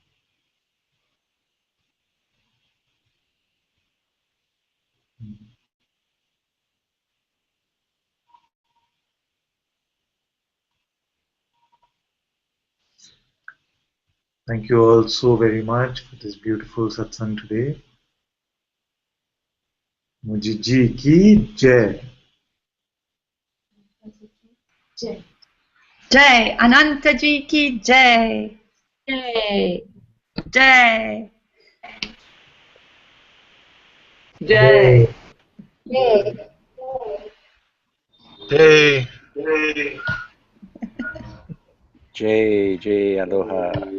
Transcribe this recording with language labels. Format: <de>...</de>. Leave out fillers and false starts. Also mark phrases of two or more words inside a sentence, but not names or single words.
<en>Thank you all so very much for this beautiful satsang today.</en> <hi>मुजीजी की जय. Jai. जय। अनंता जी की जय. Yay. Jai. Jai. Yay. Hey. जय, जय,</hi> <en>aloha.</en>